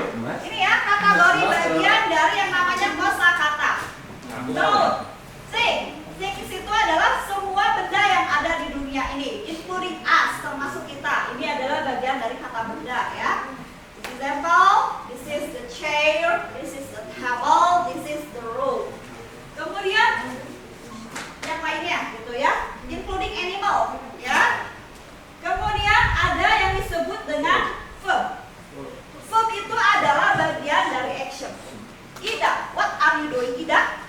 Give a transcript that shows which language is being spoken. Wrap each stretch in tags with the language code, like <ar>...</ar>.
<id>Ini ya kategori bagian dari yang namanya kosakata. So, sing itu adalah semua benda yang ada di dunia ini,</id> <en>including us,</en> <id>termasuk kita. Ini adalah bagian dari kata benda ya.</id> <en>Example, this is the chair, this is the table, this is the room.</en> <id>Kemudian yang lainnya gitu ya, including animal ya. Kemudian ada yang disebut dengan verb. Verb itu adalah bagian dari action.</id> <en>Ida, what are you doing, Ida?</en>